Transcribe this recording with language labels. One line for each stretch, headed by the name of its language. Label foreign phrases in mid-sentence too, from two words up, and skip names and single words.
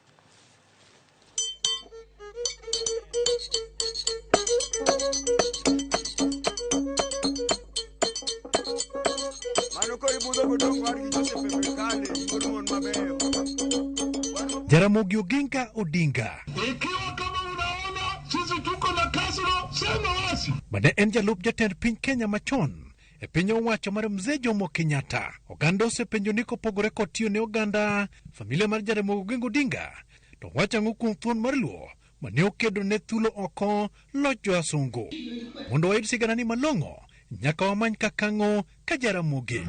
Swahili: Jaramogi Oginga Odinga. Ikiwa kama unaona sisi tuko na kasoro, sema wasi.
Luo (Kenya and Tanzania): Bade en jalup jatend piny Kenya machon e piny owacho mar Mzee Jomo Kenyatta. Oganda osepenjo ni kopogore kod tiyo ne oganda familia mar Jaramogi Oginga Odinga to wacho ang'o kuom thuon mar Luo mane okedo ne thulo oko loch jo-wasungu. Mondo wayud sigana ni malong'o nyaka wamany Kang'o ka Jaramogi.